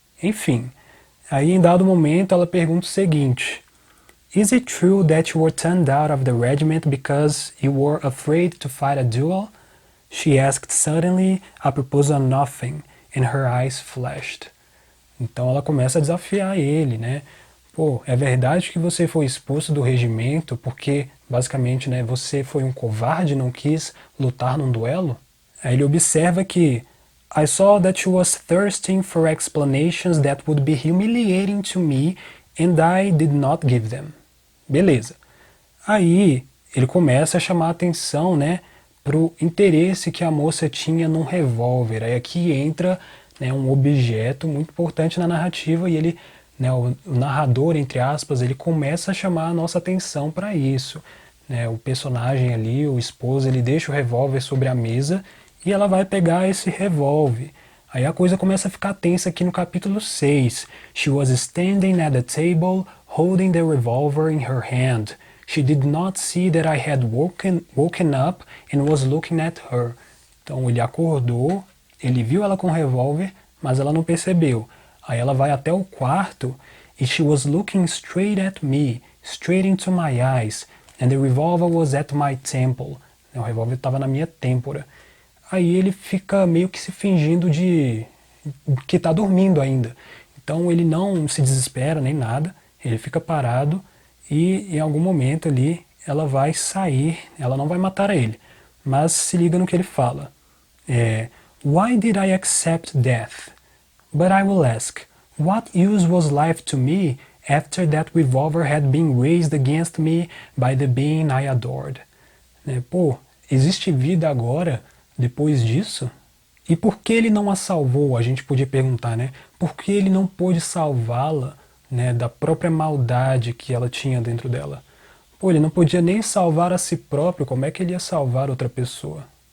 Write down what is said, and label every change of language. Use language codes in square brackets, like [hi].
[pt] Enfim, aí em dado momento ela pergunta o seguinte: [en] Is it true that you were turned out of the regiment because you were afraid to fight a duel? She asked suddenly, apropos of nothing, and her eyes flashed. [pt] Então ela começa a desafiar ele, né? Pô, é verdade que você foi expulso do regimento porque, basicamente, né, você foi um covarde e não quis lutar num duelo? Aí ele observa que [en] I saw that she was thirsting for explanations that would be humiliating to me and I did not give them. [pt] Beleza. Aí ele começa a chamar a atenção, né, pro interesse que a moça tinha num revólver. Aí aqui entra, né, um objeto muito importante na narrativa e ele, né, o narrador, entre aspas, ele começa a chamar a nossa atenção para isso. Né, o personagem ali, o esposo, ele deixa o revólver sobre a mesa e ela vai pegar esse revólver. Aí a coisa começa a ficar tensa aqui no capítulo 6. [en] She was standing at the table, holding the revolver in her hand. She did not see that I had woken up and was looking at her. [pt] Então ele acordou, ele viu ela com o revólver, mas ela não percebeu. Aí ela vai até o quarto e [en] she was looking straight at me, straight into my eyes, and the revolver was at my temple. [pt] O revólver estava na minha têmpora. Aí ele fica meio que se fingindo de que está dormindo ainda. Então ele não se desespera nem nada, ele fica parado e em algum momento ali ela vai sair, ela não vai matar ele, mas se liga no que ele fala. [en] Why did I accept death? But I will ask, what use was life to me after that revolver had been raised against me by the being I adored? [pt] Pô, existe vida agora depois disso? E por que ele não a salvou? A gente podia perguntar, né? Por que ele não pôde salvá-la, né, da própria maldade que ela tinha dentro dela? Pô, ele não podia nem salvar a si próprio, como é que ele ia salvar outra pessoa?